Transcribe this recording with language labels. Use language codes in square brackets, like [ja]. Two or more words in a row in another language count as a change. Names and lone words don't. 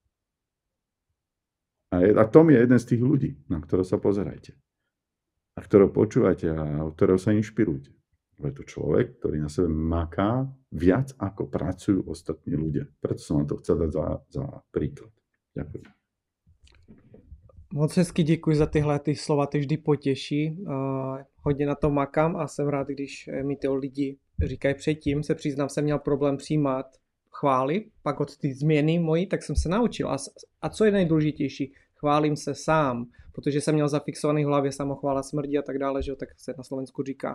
[sk] A Tom je jeden z tých ľudí, na ktorého sa pozerajte. A ktorého počúvate a od ktorého sa inšpirujte. Je to človek, ktorý na sebe maká viac, ako pracujú ostatní ľudia. Preto som vám to chcel dať za príklad. Ďakujem. [cs] Moc hezky děkuji za tyhle ty slova, ty vždy potěší. Hodně na to makám a jsem rád, když mi ty lidi říkají předtím. Se přiznám, jsem měl problém přijímat chvály, pak od ty změny mojí, tak jsem se naučil. A co je nejdůležitější? Chválím se sám, protože jsem měl zafixovaný v hlavě samochvála smrdí a tak dále, že jo, tak se na Slovensku říká.